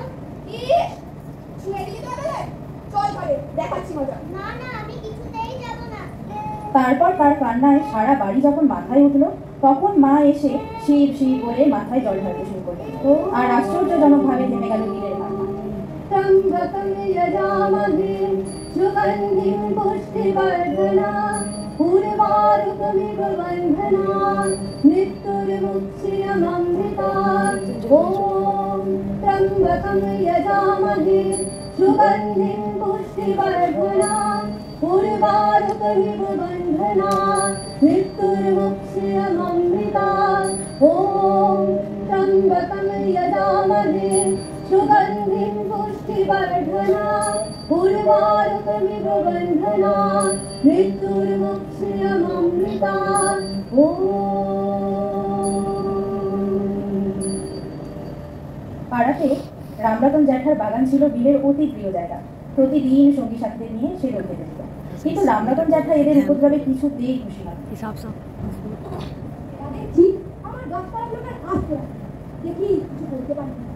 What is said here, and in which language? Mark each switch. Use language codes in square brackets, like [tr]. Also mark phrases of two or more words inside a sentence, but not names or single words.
[bn] ইস ছুঁয়ে দিলি তো অবেলায়। চল ঘরে, দেখাচ্ছি মজা। না না, আমি কিছুতেই যাব না। তারপর তার কান্নায় সারা বাড়ি যখন মাথায় উঠলো, তখন মা এসে শিব শিব বলে মাথায় জল ঢালতে শুরু করলেন। আর আশ্চর্যজনকভাবে থেমে গেল বিলের কান্না। [sa] त्र्यम्बकं यजामहे सुगन्धिं पुष्टिवर्धना उर्वारुकमिव बन्धना मृत्युर्मुक्षीयममृता ॐ त्र्यम्बकं यजामहे सुगन्धिं पुष्टिवर्धना उर्वारुकमिव बन्धना मृत्युर्मुक्षीयममृता ॐ त्र्यम्बकं यजामहे सुगन्धिं पुष्टिवर्धना उर्वारुकमिव बन्धना मृत्युर्मुक्षीयममृता ॐ। [bn] পাড়াতে রামরতন জ্যাঠার বাগান ছিল বিলের অতি প্রিয় জায়গা। প্রতিদিন সঙ্গী সাথীদের নিয়ে সে রোদ খেতে যেত। কিন্তু রামরতন জ্যাঠা এদের উপদ্রবে কিছুতেই খুশি নয়। দেখছি আমার গাছপালাগুলোকে আসতে দেখি কিছু বলতে পারি না।